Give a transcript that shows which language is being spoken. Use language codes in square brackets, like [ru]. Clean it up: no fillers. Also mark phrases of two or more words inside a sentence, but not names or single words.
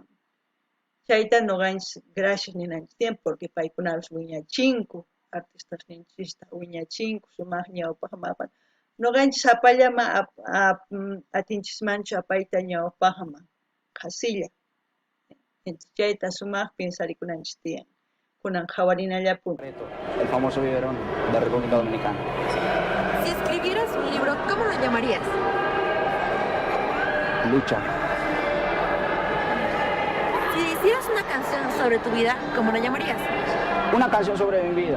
[qu] Chayta nuqanchis gracias ninanchis tiempo porque paykunapas wiñachinku, artistasninchista wiñachinku, sumaq ñawpaq maqan. Nuqanchis hapallama atinchishmanchu apayta ñawpaqman qasilla. Chayta sumaq pensarikunanchis tiyan. Kunan qhawarinallaputa. [es] El famoso biberón de República Dominicana. Si escribieras un libro, ¿cómo lo llamarías? Lucha. Si hicieras una canción sobre tu vida, ¿cómo la llamarías? Una canción sobre mi vida.